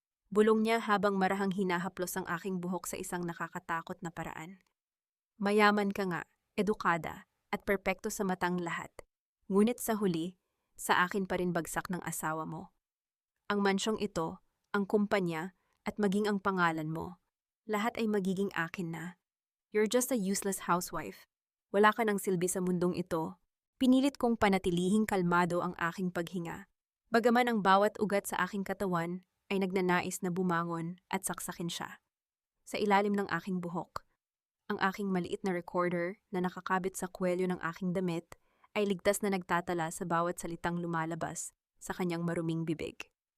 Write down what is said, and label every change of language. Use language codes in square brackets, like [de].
[tl] Bulong niya habang marahang hinahaplos ang aking buhok sa isang nakakatakot na paraan. Mayaman ka nga, edukada, at perpekto sa matang lahat. Ngunit sa huli, sa akin pa rin bagsak ng asawa mo. Ang mansyong ito, ang kumpanya, at maging ang pangalan mo, lahat ay magiging akin na. [en] You're just a useless housewife. [tl] Wala ka ng silbi sa mundong ito. Pinilit kong panatilihing kalmado ang aking paghinga. Bagaman ang bawat ugat sa aking katawan ay nagnanais na bumangon at saksakin siya. Sa ilalim ng aking buhok, ang aking maliit na recorder na nakakabit sa kwelyo ng aking damit ay ligtas na nagtatala sa bawat salitang lumalabas sa kanyang maruming bibig.